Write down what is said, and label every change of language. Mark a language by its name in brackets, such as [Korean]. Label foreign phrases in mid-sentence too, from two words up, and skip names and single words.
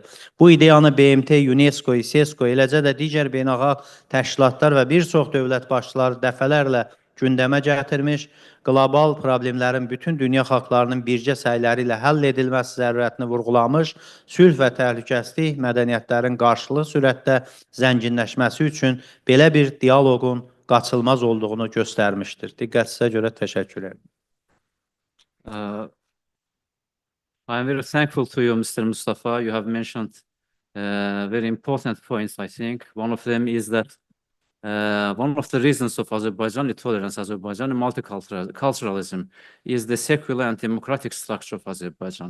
[Azerbaijani] Bu ideyanı BMT, UNESCO, ICESCO, eləcə də digər beynəlxalq təşkilatlar və bir çox dövlət başçıları dəfələrlə gündəmə gətirmiş, qlobal problemlərin bütün dünya xalqlarının bircə səyləri ilə həll edilməsi zərurətini vurğulamış, sülh və təhlükəsizlik mədəniyyətlərin qarşılıqlı sürətdə zənginləşməsi üçün belə bir dialoqun qaçılmaz olduğunu göstərmişdir. Diqqətinizə görə təşəkkür ederim. [English] I'm very thankful to you, Mr. Mustafa. You have mentioned very important points, I think. One of them is that one of the reasons of Azerbaijani tolerance, Azerbaijani multiculturalism, is the secular and democratic structure of Azerbaijan.